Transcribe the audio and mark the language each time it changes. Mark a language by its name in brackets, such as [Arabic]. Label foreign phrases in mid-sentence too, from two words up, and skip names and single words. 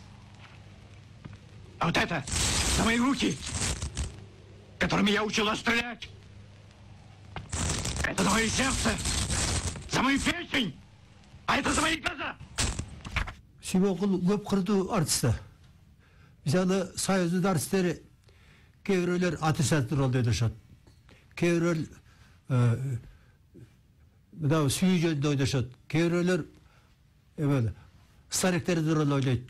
[Russian] А вот это за мои руки, которыми я учил вас стрелять. Это за мое сердце, за мою печень, а это за мои глаза. [Kyrgyz] Сүймөнкул көп кырдуу артисти. Мисалы Союздун артисттери кээ бирөөлөр отрицательный ролду ойношот. Кээ бирөөл мына сүйүү жөнүндө ойношот. Кээ бирөөлөр эме стариктердин ролун ойнойт.